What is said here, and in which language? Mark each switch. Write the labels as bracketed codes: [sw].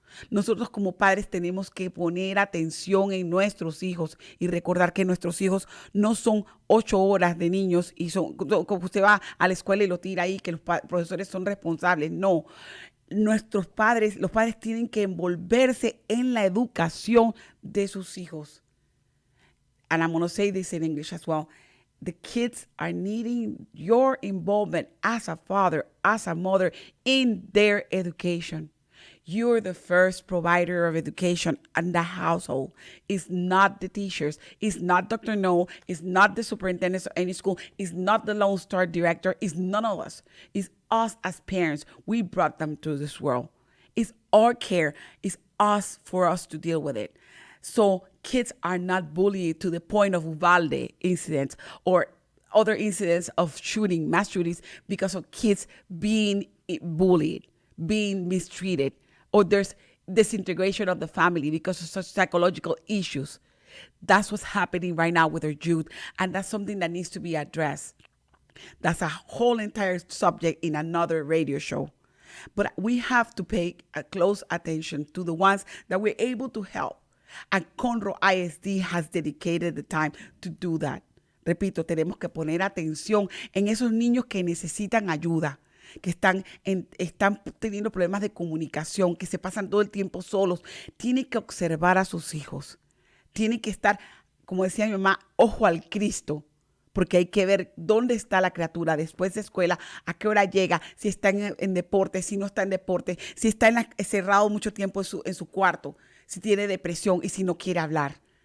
[es] Nosotros como padres tenemos que poner atención en nuestros hijos y recordar que nuestros hijos no son 8 horas de niños y como usted va a la escuela y lo tira ahí, que los profesores son responsables. No, los padres tienen que envolverse en la educación de sus hijos. [en] And I'm going to say this in English as well. The kids are needing your involvement as a father, as a mother in their education. You're the first provider of education in the household. It's not the teachers. It's not Dr. Null. It's not the superintendents of any school. It's not the Lone Star director. It's none of us. It's us as parents. We brought them to this world. It's our care. It's us for us to deal with it. So kids are not bullied to the point of Uvalde incidents or other incidents of shooting, mass shootings, because of kids being bullied, being mistreated, or there's disintegration of the family because of such psychological issues. That's what's happening right now with our youth, and that's something that needs to be addressed. That's a whole entire subject in another radio show. But we have to pay a close attention to the ones that we're able to help. And Conroe ISD has dedicated the time to do that. [es] Repito, tenemos que poner atención en esos niños que necesitan ayuda, que están teniendo problemas de comunicación, que se pasan todo el tiempo solos. Tienen que observar a sus hijos. Tienen que estar, como decía mi mamá, ojo al Cristo, porque hay que ver dónde está la criatura después de escuela, a qué hora llega, si está en deporte, si no está en deporte, si está encerrado mucho tiempo en su cuarto, si tiene depresión y si no quiere hablar.